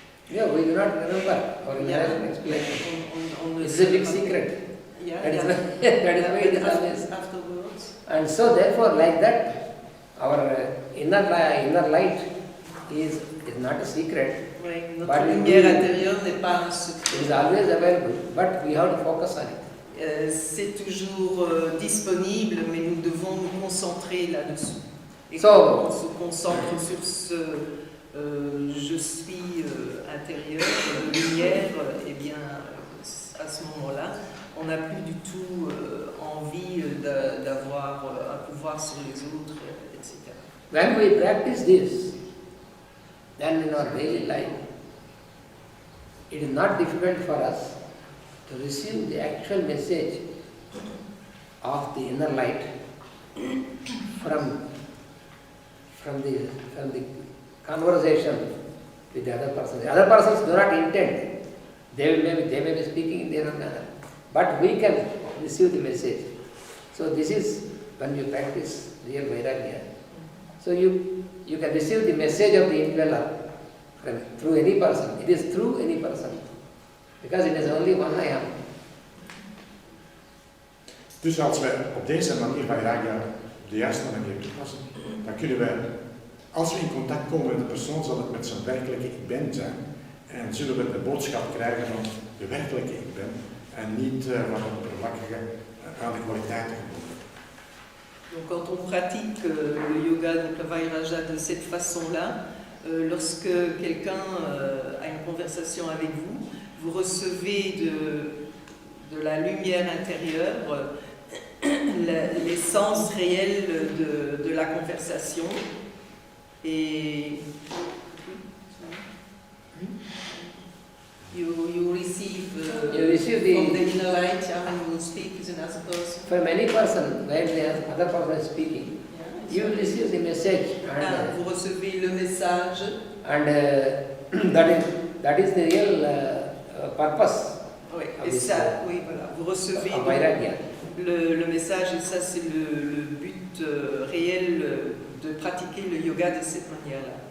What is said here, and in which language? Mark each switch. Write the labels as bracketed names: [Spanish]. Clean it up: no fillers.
[English] yeah, we do not remember our inhalation explanation. It's a big secret. Yeah, that is why it is always afterwards. And so therefore, like that, our inner light is not a secret. [French] Oui, notre lumière intérieure n'est pas un secret. [English] It is always available, but we have to focus on it. [French] C'est toujours disponible, mais nous devons nous concentrer là-dessus. Et [English] So, [French] quand on se concentre sur ce je suis intérieur, de lumière, eh bien, à ce moment-là, on n'a plus du tout envie d'avoir un pouvoir sur les autres, etc. [English] When we practice this, then in our daily life, it is not difficult for us to receive the actual message of the inner light from the conversation with the other person. The other persons do not intend. They may be speaking in their own manner. But we can receive the message. So this is when you practice real vairagya. So you can receive the message of the indweller through any person. It is through any person. Because it is only one I am. [Dutch] Dus als we op deze manier vairagya op de juiste manier toepassen, dan kunnen we, als we in contact komen met de persoon, zal het met zijn werkelijke ik ben zijn. En zullen we de boodschap krijgen van de werkelijke ik ben. En niet van het oppervlakkige aan de kwaliteiten gebonden. [French] Donc quand on pratique le yoga, donc le vairagya de cette façon-là, lorsque quelqu'un a une conversation avec vous, vous recevez de la lumière intérieure l'essence réelle de la conversation. [English] Et you receive from the inner light when you speak as another person. For many persons, when the other person is speaking, you will receive the message. And, [French] vous recevez le message. [English] And that is the real purpose. [French] Oui, et ça, oui, voilà. Vous recevez le message et ça c'est le but réel de pratiquer le yoga de cette manière-là.